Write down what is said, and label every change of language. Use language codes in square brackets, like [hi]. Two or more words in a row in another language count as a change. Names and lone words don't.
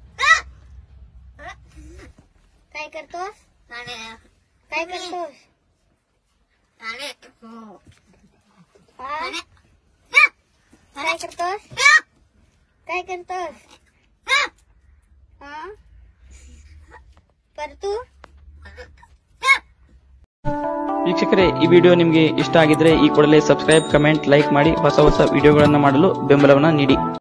[mr] काय करतोस? काय करतोस? काय करतोस? काय करतोस? परतू [kn] ವೀಕ್ಷಕರೇ, ಈ ವಿಡಿಯೋ ನಿಮಗೆ ಇಷ್ಟ ಆಗಿದ್ರೆ ಈ ಕೂಡಲೇ [en] subscribe, comment, like [kn] ಮಾಡಿ ಹೊಸ ಹೊಸ ವಿಡಿಯೋಗಳನ್ನು ಮಾಡಲು ಬೆಂಬಲವನ್ನು ನೀಡಿ.